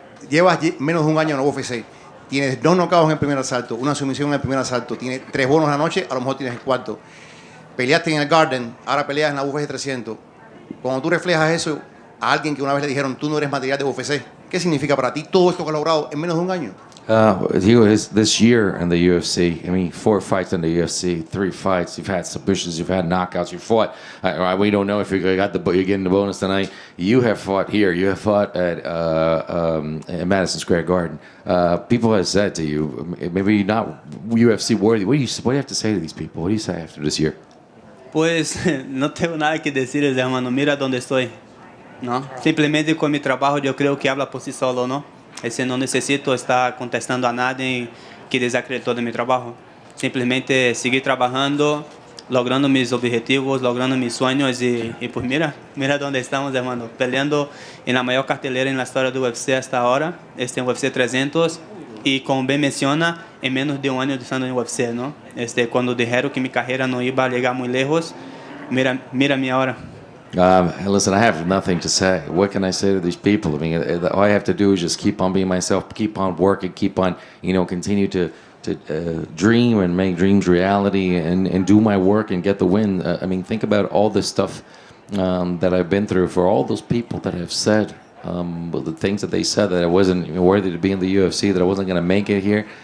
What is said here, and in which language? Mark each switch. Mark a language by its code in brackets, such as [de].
[es] Llevas menos de un año en la UFC. Tienes 2 knockouts en el primer asalto, una sumisión en el primer asalto. Tienes 3 bonos a la noche, a lo mejor tienes el cuarto. Peleaste en el Garden, ahora peleas en la UFC 300. Cuando tú reflejas eso a alguien que una vez le dijeron, tú no eres material de UFC, ¿qué significa para ti todo esto que has logrado en menos de un año? [en] Diego, this year in the UFC, I mean, 4 fights in the UFC, 3 fights. You've had submissions, you've had knockouts, you fought. We don't know if you're getting the bonus tonight. You have fought here. You have fought at Madison Square Garden. People have said to you, maybe not UFC worthy. What do you have to say to these people? What do you say after this year? [es] Pues no tengo nada que decirles, hermano. Mira dónde estoy, ¿no? Simplemente con mi trabajo yo creo que habla por sí solo, ¿no? No necesito estar contestando a nadie que desacreditó de mi trabajo. Simplemente seguir trabajando, logrando mis objetivos, logrando mis sueños y pues mira dónde estamos, hermano. Peleando en la mayor cartelera en la historia del UFC hasta ahora, UFC 300. Y como bien menciona, en menos de un año de estando en UFC, ¿no? Cuando dijeron que mi carrera no iba a llegar muy lejos, mira mi ahora. [en] Listen, I have nothing to say. What can I say to these people? I mean, all I have to do is just keep on being myself, keep on working, keep on, continue to dream and make dreams reality and do my work and get the win. I mean, think about all the stuff that I've been through for all those people that have said the things that they said that I wasn't worthy to be in the UFC, that I wasn't going to make it here.